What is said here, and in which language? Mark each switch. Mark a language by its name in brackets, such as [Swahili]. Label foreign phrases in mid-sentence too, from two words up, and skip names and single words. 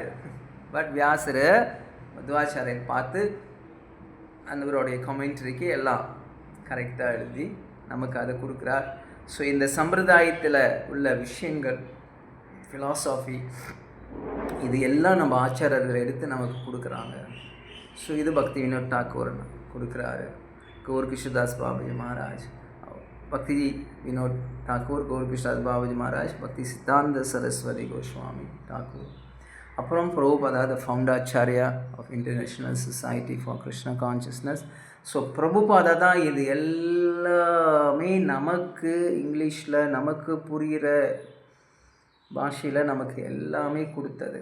[Tamil] பட் வியாசர் மத்வாச்சாரியர் பார்த்து அந்தவருடைய கமெண்ட்ரிக்கு எல்லாம் கரெக்டாக எழுதி நமக்கு அதை கொடுக்குறார். ஸோ இந்த சம்பிரதாயத்தில் உள்ள விஷயங்கள், ஃபிலாசபி, இது எல்லாம் நம்ம ஆச்சாரியர்கள் எடுத்து நமக்கு கொடுக்குறாங்க. ஸோ இது பக்தி வினோத் டாக்கூர் கொடுக்குறாரு. गौर कृष्णदास बाबाजी महाराज, भक्ति विनोद ठाकुर, गौर कृष्णदास बाबाजी महाराज, भक्ति सिद्धांत सरस्वती गोस्वामी ठाकुर, [English] அப்புறம் பிரபுபாதா, the Founder-Acharya of International Society for Krishna Consciousness. [Tamil] ஸோ பிரபுபாதா தான் இது எல்லாமே நமக்கு இங்கிலீஷில் நமக்கு புரிகிற பாஷையில் நமக்கு எல்லாமே கொடுத்தது.